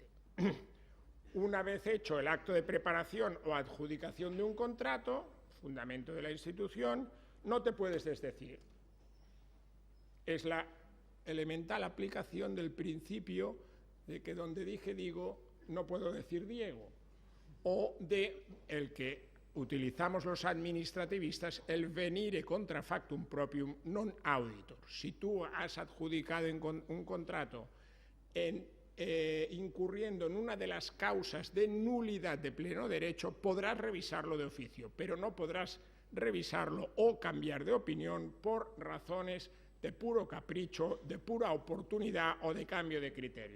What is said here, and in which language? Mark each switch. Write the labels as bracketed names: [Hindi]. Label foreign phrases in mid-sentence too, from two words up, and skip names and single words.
[Spanish] Una vez hecho el acto de preparación o adjudicación de un contrato, fundamento de la institución, no te puedes desdecir. Es la elemental aplicación del principio de que donde dije digo, no puedo decir Diego, o de el que utilizamos los administrativistas, el [Latin] venire contra factum proprium non auditor. [Spanish] Si tú has adjudicado un contrato incurriendo en una de las causas de nulidad de pleno derecho, podrás revisarlo de oficio, pero no podrás revisarlo o cambiar de opinión por razones de puro capricho, de pura oportunidad o de cambio de criterio.